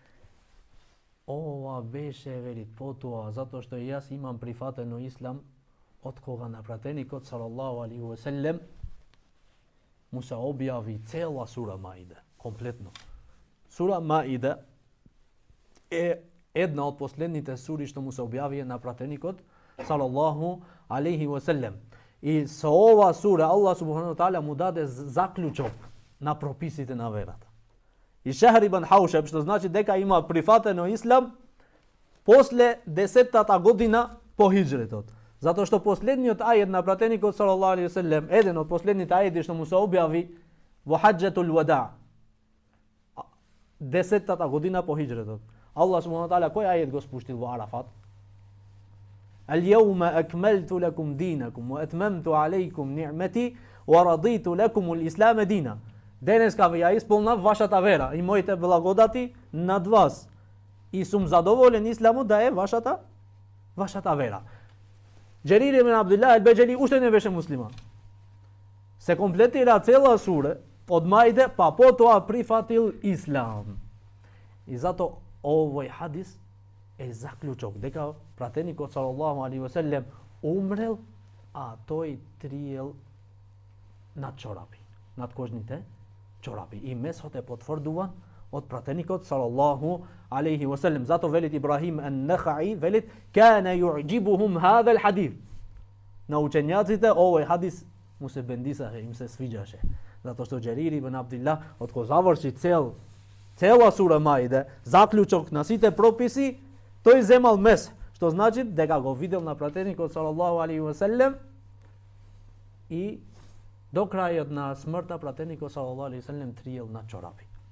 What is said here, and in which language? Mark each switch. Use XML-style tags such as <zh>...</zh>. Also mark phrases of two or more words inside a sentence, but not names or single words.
<mk>Ова беше, велит, потоа, затоа што јас имам прифатено ислам од кога на пратеникот</mk> <ar>صلى الله عليه وسلم</ar> <mk>му се објави цела сура Маида, комплетно. Сура Маида е една од последните сури што му се објави на пратеникот</mk> <ar>صلى الله عليه وسلم.</ar> <mk>И со ова сура</mk> <ar>الله سبحانه وتعالى</ar> <mk>му даде заклучок на прописите на верата. И Шахр ибн Хаушаб, што значи дека има прифатено ислам после 10-та година по хиджретот. Затоа што последниот ајет на пратеникот</mk> <ar>صلى الله عليه وسلم,</ar> <mk>еден од последните ајети што му се објави во</mk> <ar>حجة الوداع,</ar> <mk>10-та година по хиджретот.</mk> <ar>الله سبحانه وتعالى</ar> <mk>кој ајет го спуштил во Арафат?</mk> <ar>اليوم أكملت لكم دينكم وأتممت عليكم نعمتي ورضيت لكم الإسلام دينا.</ar> <mk>Денеска ви ја исполнав вашата вера и моите благодати над вас. И сум задоволен исламот да е вашата вера. Џерир ибн Абдилlah el-Bajali уште не беше муслиман. Се комплетира цела сура од Маиде, па потоа прифатил ислам. И зато овој хадис е заклучок дека пратеникот</mk> <ar>صلى الله عليه وسلم</ar> <mk>умрел, а тој триел над чорапи, над кожните чорапи. И месот е потврдуван од пратеникот</mk> <ar>صلى الله عليه وسلم.</ar> <mk>Зато велит Ибрахим ан-Нахаи, велит</mk> <ar>كان يعجبهم هذا الحديث.</ar> <mk>На учењаците овој хадис му се бендисаше, им се свиѓаше. Затоа што Џерир ибн Абдилlah од кој заврши цела сура Маида, заклучок на сите прописи, тој земал мес, што значи дека го видел на пратеникот</mk> <ar>صلى الله عليه وسلم</ar> <mk>и до крајот на смртта пратеникот</mk> <ar>صلى الله عليه وسلم</ar> <mk>триел на чорапи.</mk>